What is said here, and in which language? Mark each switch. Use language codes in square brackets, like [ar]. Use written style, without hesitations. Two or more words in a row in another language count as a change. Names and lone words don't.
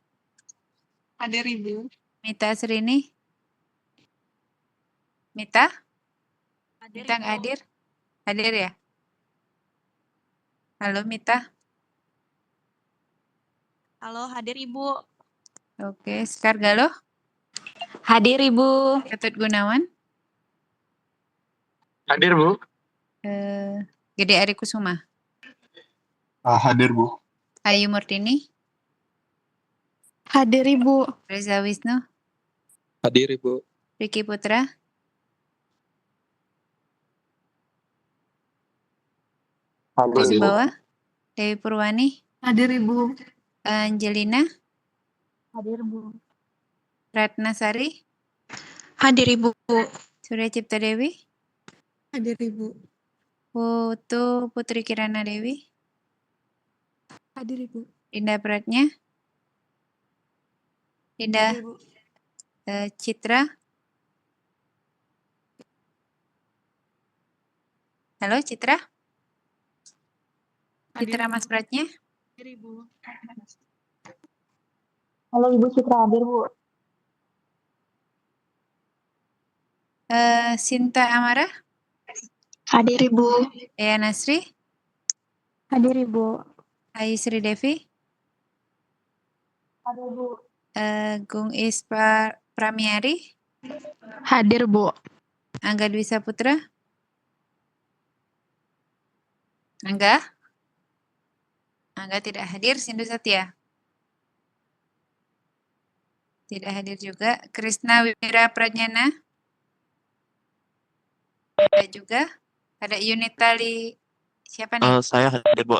[id] Hadir Ibu. Mita Serini, Mita Hadir nggak hadir? Hadir ya? Halo Mita. Halo, hadir Ibu. Oke, Skargalo, Hadir Ibu. Ketut Gunawan, Hadir Bu. Gede Ari Kusuma, Hadir Bu. Ayu Murtini, Hadir Ibu. Reza Wisnu, Hadir Ibu. Riki Putra, Kris Hadir Bu. Bawah, Dewi Purwani, Hadir Ibu. Angelina, Hadir Bu. Ratnasari, Hadir Ibu. Surya Cipta Dewi, Hadir Ibu. Putu Putri Kirana Dewi, Hadir Ibu. Dinda Pratnya, Dinda Hadir Ibu. Citra. Halo Citra, Citra Mas Pratnya, Hadir Ibu. Halo Ibu Citra, hadir Bu. Sinta Amara, Hadir Ibu. Dea Nasri, Hadir Ibu. Ayu Sri Devi, Hadir Bu. Gung Pramiari, Hadir Bu. Angga Dwi Saputra, Angga tidak hadir. Sindu Satya tidak hadir juga. Krisna Wira Pradnyana ada juga. Ada Yunitali siapa nih? Saya hadir Bu.